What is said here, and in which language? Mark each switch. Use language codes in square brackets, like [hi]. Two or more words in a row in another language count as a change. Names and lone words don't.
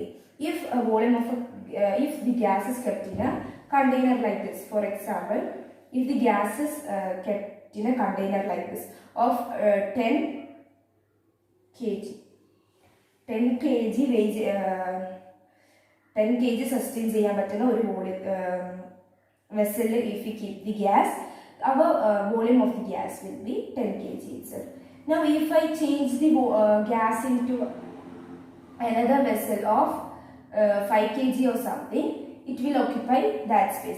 [en] If the gas is kept in a container like this, for example, if the gas is kept in a container like this of 10 kg, 10 kg sustain [ml] ചെയ്യാൻ പറ്റുന്ന ഒരു [en] vessel, if we keep the gas, our volume of the gas will be 10 kg itself. Now if I change the gas into another vessel of 5 kg or something, it will occupy that space.